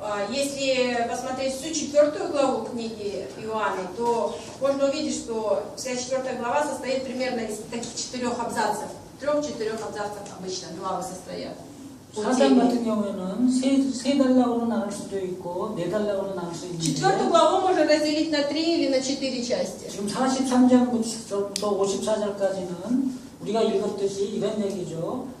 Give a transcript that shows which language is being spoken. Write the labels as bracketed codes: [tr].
[ru] Если посмотреть всю 4 главу книги Иоанна, то можно увидеть, что вся 4 глава состоит примерно из таких 4 абзацев. 3-4 абзацев обычно главы состоят. [ko] 4장 같은 경우에는 세 단락으로 나눌 수도 있고 4단락으로 나눌 수 있는데 [ru] 4 главу можно разделить на 3 или на 4 части. [ko] 지금 43장부터 54장까지는 우리가 읽었듯이 이런 얘기죠.